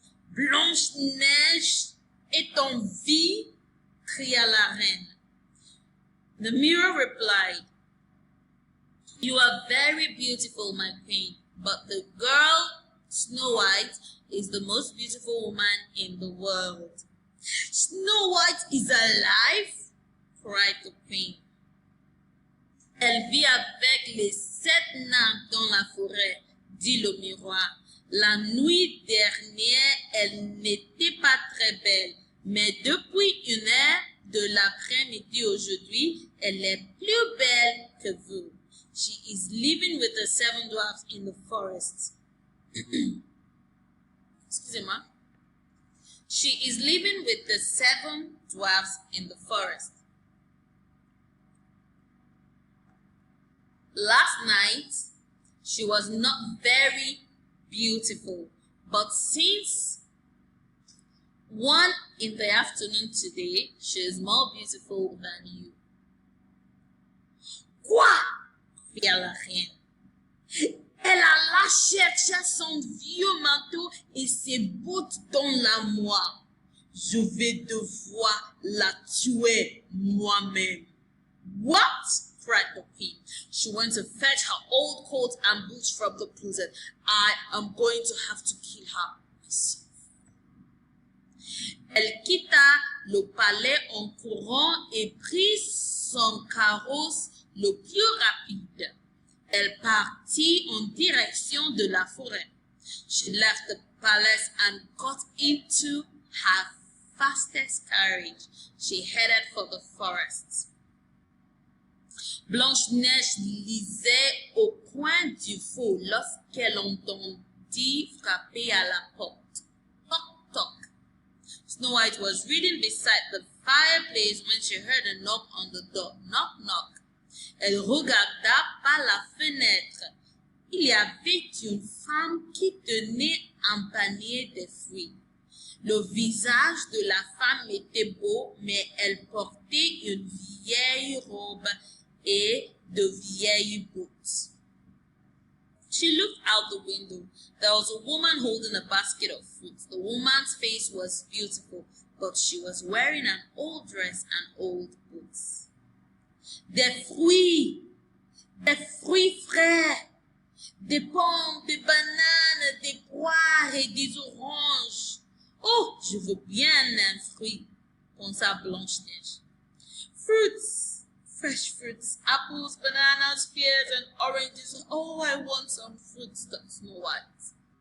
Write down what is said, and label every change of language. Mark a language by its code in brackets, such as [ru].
[fr] Blanche-Neige est en vie, cria la reine. [en] The mirror replied, You are very beautiful, my queen, but the girl, Snow White, is the most beautiful woman in the world. Snow White is alive? Cried the queen. [fr] Elle vit avec les 7 nains dans la forêt, dit le miroir. La nuit dernière, elle n'était pas très belle, mais depuis 1 heure de l'après-midi aujourd'hui, elle est plus belle que vous. [en] She is living with the 7 dwarfs in the forest. [fr] Excusez-moi. [en] She is living with the 7 dwarfs in the forest. Last night, she was not very beautiful, but since 1 in the afternoon today, she is more beautiful than you. [fr] Quoi? Cria la reine. Elle alla chercher son vieux manteau et ses bottes dans la moire. Je vais devoir la tuer moi-même. [en] What? Cried the queen. She went to fetch her old coat and boots from the closet. I am going to have to kill her myself. [fr] Elle quitta le palais en courant et prit son carrosse le plus rapide. Elle partit en direction de la forêt. [en] She left the palace and got into her fastest carriage. She headed for the forest. [fr] Blanche-Neige lisait au coin du feu lorsqu'elle entendit frapper à la porte. Toc, toc. [en] Snow White was reading beside the fireplace when she heard a knock on the door. Knock, knock. [fr] Elle regarda par la fenêtre. Il y avait une femme qui tenait un panier de fruits. Le visage de la femme était beau, mais elle portait une vieille robe et de vieilles boots. [en] She looked out the window. There was a woman holding a basket of fruits. The woman's face was beautiful, but she was wearing an old dress and old boots. [fr] Des fruits frais, des pommes, des bananes, des poires et des oranges. Oh, je veux bien un fruit, pensa Blanche-Neige. [en] Fruits, fresh fruits, apples, bananas, pears, and oranges. Oh, I want some fruits, thought Snow White.